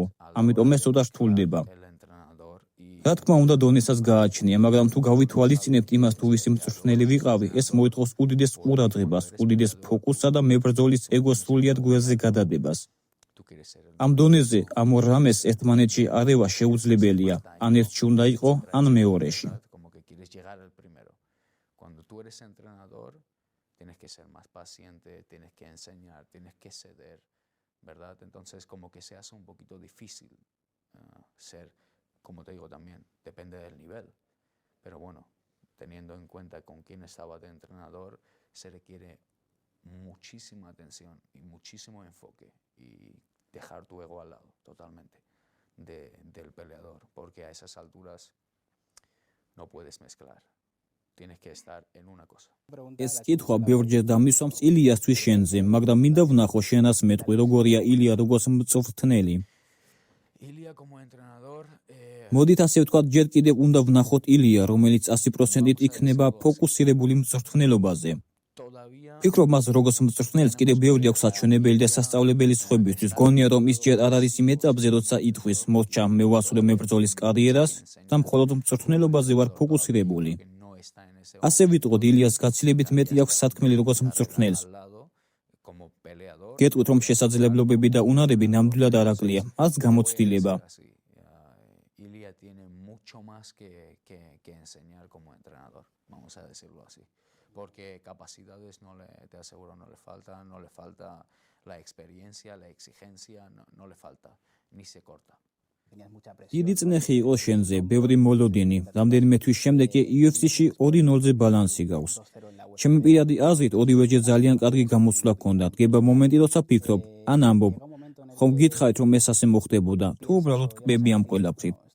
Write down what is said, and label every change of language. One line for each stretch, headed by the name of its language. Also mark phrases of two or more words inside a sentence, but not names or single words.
Georgian: ამიტომ ეს ცოტა რთულდება. რა თქმა უნდა, დონესაც გააჩნია, მაგრამ თუ გავითვალისწინებთ იმას, თუ ვისი მწვრთნელი ვიყავი, ეს მოითხოვს უდიდეს ყურადღებას, უდიდეს ფოკუსსა და მებრძოლის ეგოს სრულიად გვერდზე გადადებას. ამ დონეზე ამ ორ რამეს ერთმანეთში არევა შეუძლებელია, ან ერთში უნდა იყო, ან მეორეში.
Spanish: Tienes que ser más paciente, tienes que enseñar, tienes que ceder, ¿verdad? Entonces como que se hace un poquito difícil ser, como te digo también, depende del nivel. Pero bueno, teniendo en cuenta con quién estaba de entrenador, se requiere muchísima atención y muchísimo enfoque y dejar tu ego al lado totalmente del peleador, porque a esas alturas no puedes mezclar. Tienes que estar en una cosa.
Georgian: ეს კითხვა ბევრჯერ დამისვამს ილიასთვის შენზე, მაგრამ მინდა ვნახო შენას მეტყვი, როგორია ილია როგორც მწვრთნელი. მოდით ასე ვთქვათ, ჯერ კიდევ უნდა ვნახოთ ილია, რომელიც 100%-ით იქნება ფოკუსირებული მწვრთნელობაზე. ფიქრობ, მას როგორც მწვრთნელს კიდევ ბევრი აქვს საჩვენებელი და სასწავლებელი სხვებისთვის. გონია, რომ ის ჯერ არ არის იმ ეტაპზე, როცა ითქვის, მოჩა, მე ვასრულებ მებრძოლის კარიერას და მხოლოდ მწვრთნელობაზე ვარ ფოკუსირებული. ასე ვიტყოდ, ილიას გაცილებით მეტი აქვს სათქმელი როგორც მწვრთნელს. გეტყვით, რომ შესაძლებლობები და უნარები ნამდვილად არ აკლია, მას გამოცდილება.
Spanish: mucho más que enseñar como entrenador, vamos a decirlo así. Porque capacidades te aseguro no le falta la experiencia, la exigencia, no le falta, ni se corta.
Georgian: დიდი წნეხი იყო შენზე, ბევრი მოლოდინი, რამდენიმე თვის შემდეგ კი UFC-ში 2-0-ზე ბალანსი გავს. ჩემი პირადი აზრით, ორივეჯერ ძალიან კარგი გამოსვლა ჰქონდა. დგება მომენტი, როცა ფიქრობ, ან ამბობ, ხომ გითხარით, რომ ეს ასე მოხდებოდა, თუ უბრალოდ კბები ამ ყველაფრით.